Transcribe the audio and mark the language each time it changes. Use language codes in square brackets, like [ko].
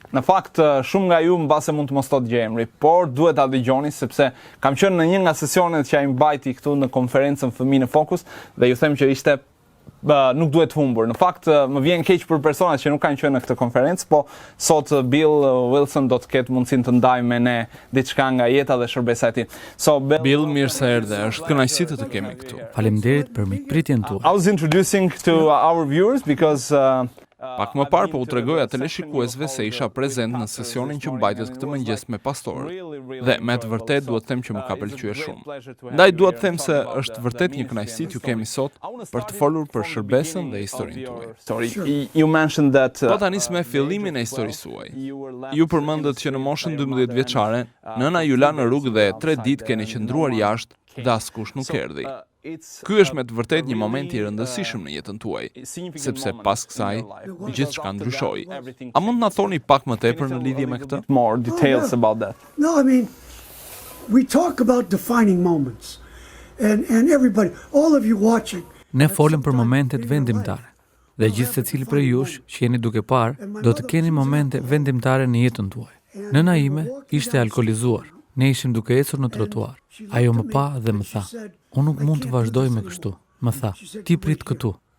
[sq] Në fakt, shumë nga ju mbase mund të mos thotë gjë emri, por duhet ta dëgjoni sepse kam qenë në një nga sesionet që ai mbajti këtu në konferencën Fëmijë në Fokus dhe ju them që ishte nuk duhet humbur. Në fakt, më vjen keq për personat që nuk kanë qenë në këtë konferencë, po sot Bill Wilson do të ketë mundësinë të ndajë me ne diçka nga jeta dhe shërbesa e tij. [en] So [sq] Bill, mirë se erdhe. Është kënaqësi të kemi këtu. Faleminderit për mikpritjen tuaj. [en] I was introducing to our viewers because [sq] Pak më parë po u tregoja teleshikuesve se isha prezent në sesionin që mbajtet këtë mëngjes me pastorët. Dhe me të vërtet duhet të them që më ka pëlqyer shumë. Ndaj dua të them se është vërtet një kënaqësi t'ju kemi sot për të folur për shërbesën dhe historinë tuaj. [en] You mentioned that [sq] Po ta nis me fillimin e historisë suaj. Ju përmendët që në moshën 12 vjeçare, nëna ju la në rrugë dhe 3 ditë keni qëndruar jashtë dhe askush nuk erdhi. Ky është me të vërtet një moment i rëndësishëm në jetën tuaj, sepse pas kësaj gjithçka ndryshoi. A mund na thoni pak më tepër në lidhje me këtë? [en] more details about that. No, I mean, we talk about defining moments. And everybody, all of you watching. [sq] Ne folëm për momentet vendimtare. Dhe gjithë secili prej jush që jeni duke parë, do të keni momente vendimtare në jetën tuaj. Nëna ime ishte alkolizuar. Ne ishim duke ecur në trotuar. Ajo më pa dhe më tha: "Unë nuk mund të vazhdoj me kështu." Më tha: "Ti prit këtu."